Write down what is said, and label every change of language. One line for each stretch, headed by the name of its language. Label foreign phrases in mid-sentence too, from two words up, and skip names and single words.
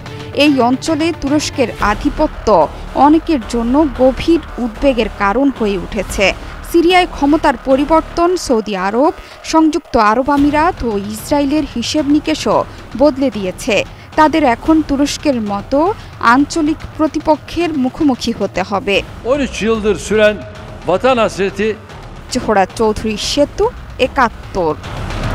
Bangla: এই অঞ্চলে তুরস্কের আধিপত্য অনেকের জন্য গভীর উদ্বেগের কারণ হয়ে উঠেছে। সিরিয়ায় ক্ষমতার পরিবর্তন সৌদি আরব, সংযুক্ত আরব আমিরাত ও ইসরায়েলের হিসেব নিকেশও বদলে দিয়েছে। তাদের এখন তুরস্কের মতো আঞ্চলিক প্রতিপক্ষের মুখোমুখি হতে হবে।
Turkish: 13 yıldır süren vatan hasreti
Bangla: জোহরা চৌধুরী সেতু, 71।